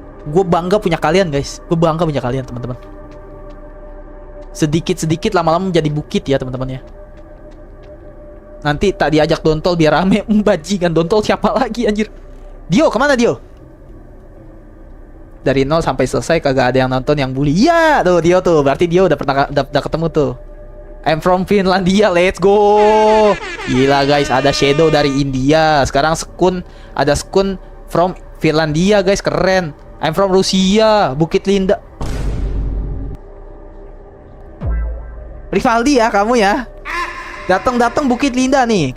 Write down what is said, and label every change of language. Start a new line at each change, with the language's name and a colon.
Indonesian: Gue bangga punya kalian guys, gue bangga punya kalian teman-teman. Sedikit-sedikit lama-lama menjadi bukit ya teman-teman ya. Nanti tak diajak Dontol biar rame. Bajingan Dontol siapa lagi anjir. Dio, kemana Dio? Dari 0 sampai selesai kagak ada yang nonton yang bully. Iya tuh Dio tuh, berarti Dio udah pernah udah ketemu tuh.
English: I'm from Finlandia, let's go.
Indonesian: Gila guys, ada Shadow dari India. Sekarang ada Skun
English: from Finlandia
Indonesian: guys, keren.
English: I'm from Rusia, Bukit Linda.
Indonesian: Rivaldi ya kamu ya. Datang Bukit Linda nih.